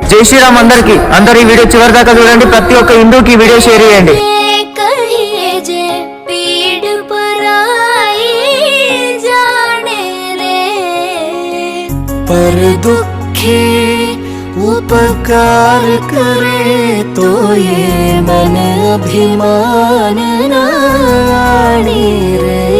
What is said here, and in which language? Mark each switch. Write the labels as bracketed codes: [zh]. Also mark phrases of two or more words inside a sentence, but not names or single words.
[te] జై శ్రీరామ్ అందరికి. అందరు ఈ వీడియో చివరి దాకా చూడండి. ప్రతి ఒక్క హిందూకి ఈ వీడియో షేర్ చేయండి. [gu] પર દુખે ઉપકાર કરે તો યે મન અભિમાન નાની રે।